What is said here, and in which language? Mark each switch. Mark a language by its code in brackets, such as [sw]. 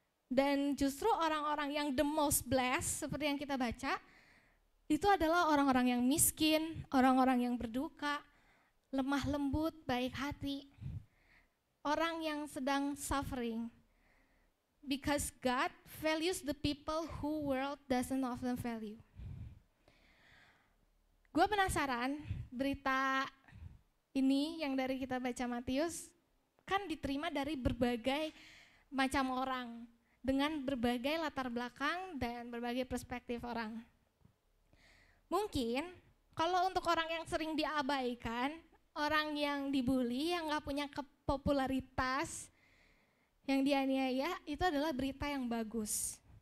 [id] Dan justru orang-orang yang [en] the most blessed, [id] seperti yang kita baca, itu adalah orang-orang yang miskin, orang-orang yang berduka, lemah lembut, baik hati, orang yang sedang suffering. [en] Because God values the people who world doesn't often value. [id] Gue penasaran berita ini yang dari kita baca Matius kan diterima dari berbagai macam orang dengan berbagai latar belakang dan berbagai perspektif orang. Mungkin kalau untuk orang yang sering diabaikan, orang yang dibully, yang gak punya popularitas, yang dianiaya, itu adalah berita yang bagus.